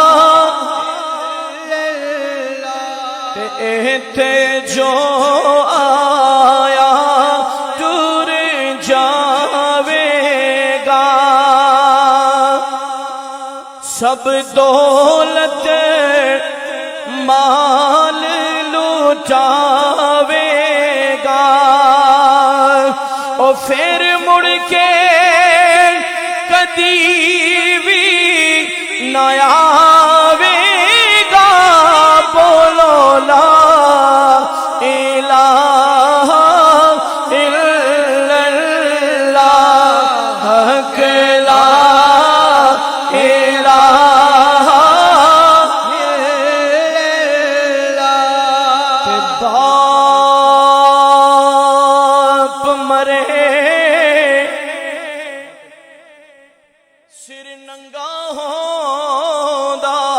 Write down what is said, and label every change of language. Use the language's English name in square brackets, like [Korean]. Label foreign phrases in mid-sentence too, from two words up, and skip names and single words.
[Punjabi] تے ایتھے جو آیا ٹر جاوے گا سب دولت مال لٹاوے گا اور پھر مڑ کے کدی وی نہ آوے گا بولو [Arabic] لا إله إلا الله حق لا إله ते [Punjabi] باپ مرے سر ننگا ہوندا